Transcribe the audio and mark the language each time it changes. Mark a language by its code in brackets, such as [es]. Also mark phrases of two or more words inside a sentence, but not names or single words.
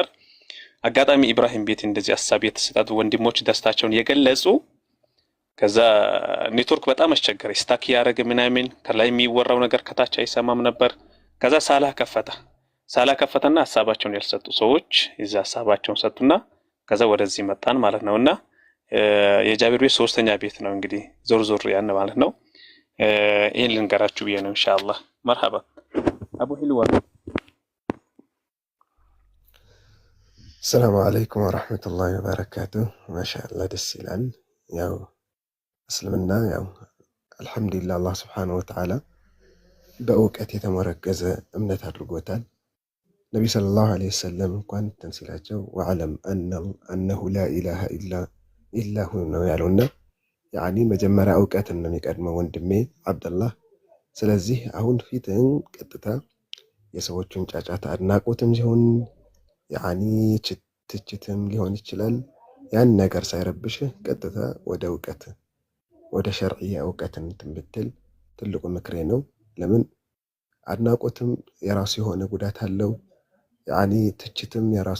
[am] አጋጣሚ ኢብራሂም ቤት እንደዚህ ሐሳብ የተሰጣጡ ወንድሞች ደስታቸውን የገለጹ ከዛ ኔትወርክ በጣም አስቸገረ ስታክ ያረገ ምናምን ከላይ የሚወራው ነገር ከታች አይሰማም ነበር ከዛ ሳላ ከፈተና ሐሳባቸውን ያልሰጡ ሰዎች እዛ ሐሳባቸውን ሰጡና ከዛ ወደዚህ መጣን ማለት ነውና የጃቢር ቤት ሶስተኛ ቤት ነው እንግዲህ ዞር ያን ማለት ነው ይሄን ልንገራችሁ ብዬ ነው [ar] إن شاء الله [am] መርሐባ አቡ ሂልዋ [ar] السلام عليكم ورحمة الله وبركاته ما شاء الله [am] ደስ ይላል ያው እስልምና ያው አልহামዱሊላህ አላህ [ar] سبحانه وتعالى [am] በእውቀት የተመረከዘ እምነት አድርጎታል ነብዩ [ar] صلى الله عليه وسلم [am] እንኳን ተንሲላቸው ወዓለም [ar] أنه لا إله إلا هو [am] ነው ያለውና ያኒ መጀመሪያ እውቀትን ነው የሚቀድመው ወንድሜ አብደላህ ስለዚህ አሁን ፊትን ቀጥታ የሰዎችን ጫጫታ አድናቆትም ሲሆን ያኒ ትችትም ሊሆን ይችላል ያን ነገር ሳይረብሽ ቀጥታ ወደ እውቀት ወደ ሸርዒያ እውቀትን ትምብትል ትልቁ ምክሬ ነው ለምን አድናቆትም የራሱ የሆነ ጉዳት አለው ያኒ ትችትም የራሱ